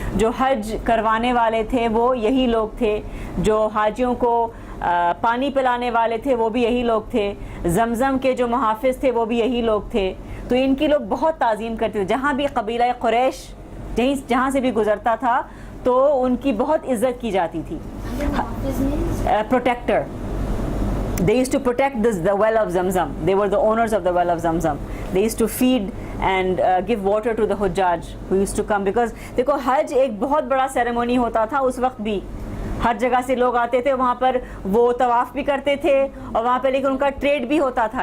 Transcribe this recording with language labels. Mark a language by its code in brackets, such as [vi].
[ur] جو حج کروانے والے تھے وہ یہی لوگ تھے، جو حاجیوں کو پانی پلانے والے تھے وہ بھی یہی لوگ تھے، زمزم کے جو محافظ تھے وہ بھی یہی لوگ تھے. تو ان کی لوگ بہت تعظیم کرتے تھے. جہاں بھی قبیلہ قریش جہاں سے بھی گزرتا تھا تو ان کی بہت عزت کی جاتی تھی. [en] Protector. They used to protect the well of Zamzam. They were the owners of the well of Zamzam. They used to feed and give water to the hujjaj who used to come, because [ur] دیکھو حج ایک بہت بڑا ceremony ہوتا تھا اس وقت بھی, ہر جگہ سے لوگ آتے تھے وہاں پر, وہ طواف بھی کرتے تھے اور وہاں پہ لیکن ان کا ٹریڈ بھی ہوتا تھا.